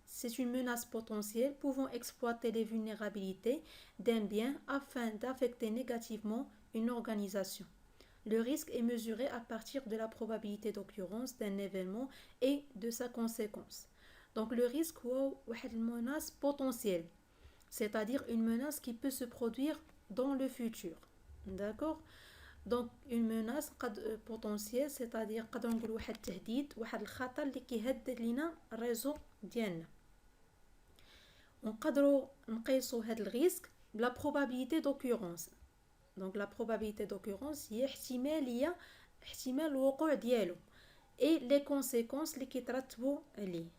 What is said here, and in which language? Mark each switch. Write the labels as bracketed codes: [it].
[fr] C'est une menace potentielle pouvant exploiter les vulnérabilités d'un bien afin d'affecter négativement une organisation. Le risque est mesuré à partir de la probabilité d'occurrence d'un événement et de sa conséquence. Donc, le risque est une menace potentielle, c'est-à-dire une menace qui peut se produire dans le futur. D'accord? Donc une menace potentielle c'est-à-dire [ar] نقدروا نقولوا واحد التهديد واحد الخطر اللي كيهدد لينا الريزو ديالنا ونقدروا نقيسوا هذا الريسك بلا [fr] probabilité d'occurrence. Donc la probabilité d'occurrence [ar] هي احتمال الوقوع ديالو [fr] et les conséquences [ar] اللي كيترتبوا عليه.